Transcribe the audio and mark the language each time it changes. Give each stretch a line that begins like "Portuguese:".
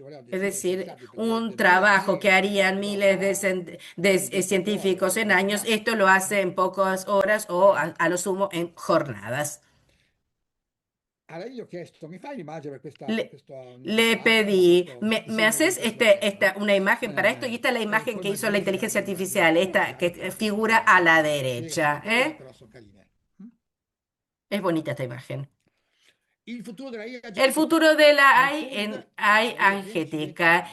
Spanish: Es decir, un trabajo que harían miles de científicos en años, esto lo hace en pocas horas o a lo sumo en jornadas.
Italian: Allora io ho chiesto, mi fai l'immagine per questa,
Spanish: Le,
Italian: questo
Spanish: le pedí, ¿me haces una imagen para esto? Y esta es la imagen que hizo la inteligencia artificial, esta que figura a la derecha, ¿eh?
Italian: Però sono carine.
Spanish: Es bonita esta imagen.
Italian: Il futuro della IA
Spanish: El futuro de la AI angética.